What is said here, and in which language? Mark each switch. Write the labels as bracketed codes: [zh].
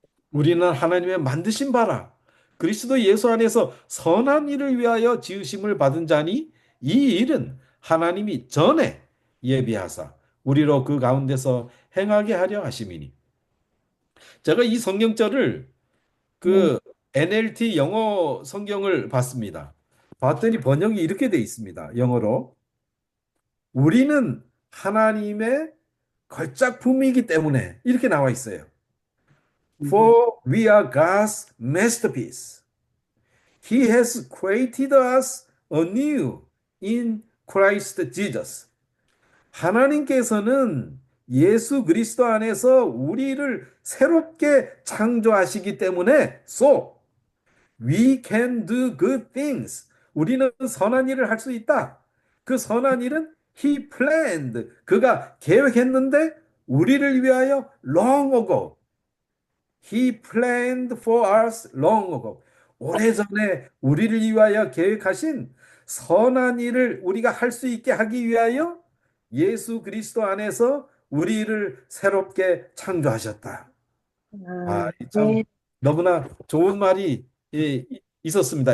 [ko] 우리는 하나님의 만드신 바라 그리스도 예수 안에서 선한 일을 위하여 지으심을 받은 자니 이 일은 하나님이 전에 예비하사 우리로 그 가운데서 행하게 하려 하심이니 제가 이 성경절을 그 NLT 영어 성경을 봤습니다. 봤더니 번역이 이렇게 돼 있습니다. 영어로 우리는 하나님의 걸작품이기 때문에 이렇게 나와 있어요. [en] For we are God's masterpiece. He has created us anew in Christ Jesus. [ko] 하나님께서는 예수 그리스도 안에서 우리를 새롭게 창조하시기 때문에 [en] so we can do good things. [ko] 우리는 선한 일을 할 수 있다. 그 선한 일은 [en] He planned. [ko] 그가 계획했는데 우리를 위하여 [en] long ago. [ko] He planned for us long ago. 오래전에 우리를 위하여 계획하신 선한 일을 우리가 할 수 있게 하기 위하여 예수 그리스도 안에서 우리를 새롭게 창조하셨다. 참 너무나 좋은 말이 있었습니다.